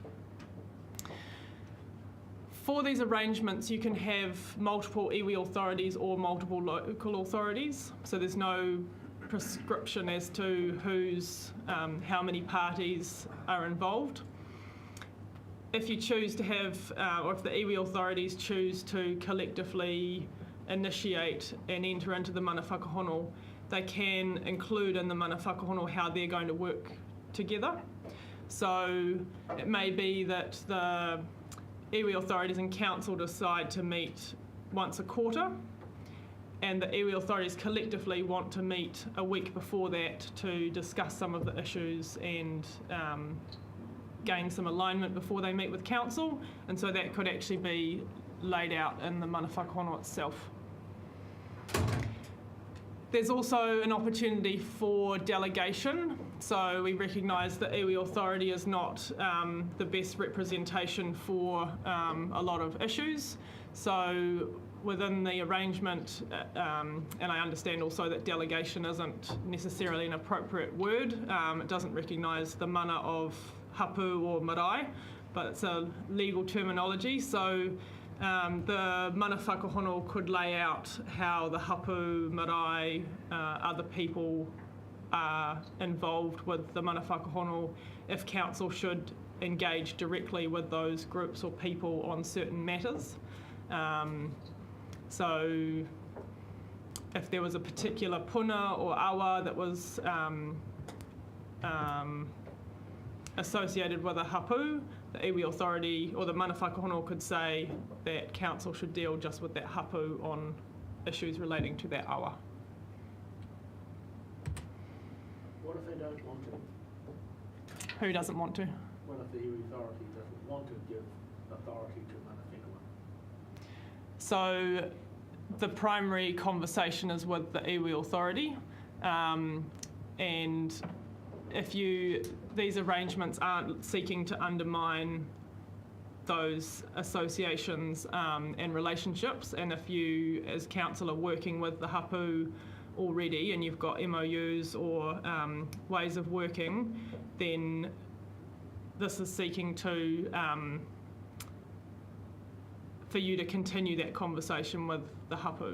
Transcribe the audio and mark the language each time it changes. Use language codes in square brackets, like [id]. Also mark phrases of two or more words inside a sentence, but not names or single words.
[en] For these arrangements, you can have multiple iwi authorities or multiple local authorities. So there's no prescription as to who's, how many parties are involved. If you choose to have, or if the iwi authorities choose to collectively initiate and enter into the [mi] mana whakahono, [en] they can include in the [mi] mana whakahono [en] how they're going to work together. So it may be that the iwi authorities and council decide to meet once a quarter, and the iwi authorities collectively want to meet a week before that to discuss some of the issues and gain some alignment before they meet with council, and so that could actually be laid out in the [mi] mana whakahono [en] itself. There's also an opportunity for delegation. So we recognise that iwi authority is not the best representation for a lot of issues. So within the arrangement, and I understand also that delegation isn't necessarily an appropriate word. It doesn't recognise the mana of hapu or marae, but it's a legal terminology. So the [mi] mana whakahono [en] could lay out how the [mi] hapu, marae, [en] other people are involved with the [mi] mana whakahono [en] if council should engage directly with those groups or people on certain matters. So if there was a particular puna or awa that was associated with a hapu, the iwi authority or the [mi] mana whakahono [en] could say that council should deal just with that hapu on issues relating to that awa. What if they don't want to? Who doesn't want to? What if the iwi authority doesn't want to give authority to [mi] mana whenua? [en] So the primary conversation is with the iwi authority, and if these arrangements aren't seeking to undermine those associations and relationships, and if you as council are working with the hapu already and you've got MOUs or ways of working, then this is seeking to for you to continue that conversation with the hapu.